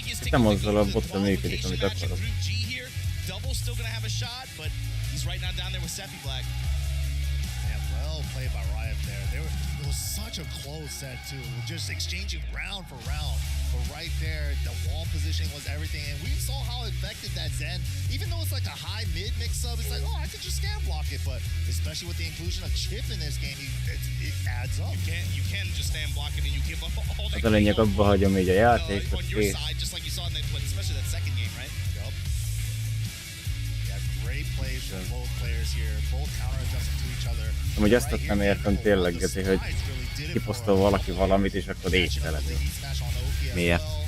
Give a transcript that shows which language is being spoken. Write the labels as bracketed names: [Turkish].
[Hungarian] Nem azzal a bottal működik, amit akarok. [English] Double's still gonna have a shot, but he's right now down there with Seppi Black. Yeah, well played by Riot there. It was such a close set too. Just exchanging round for round. But right there, the wall positioning was everything. And we saw how effective that Zen, even though it's like a high mid mix up, it's like, oh, I could just scam block it. But especially with the inclusion of Chip in this game, it adds up. You can just stand block it and you give up all that. [Hungarian] Az a lényeg, abba hagyom így a játékot, [English] on your [Hungarian] kész. [English] side, just like you saw in that, especially that second game, right? Yep. Yeah, great plays from both players here. Both counter-adjusting to each other. [Hungarian] Amúgy azt nem értem tényleg, Geci, hogy kiposztol valaki valamit, és akkor észrelenül. Miért?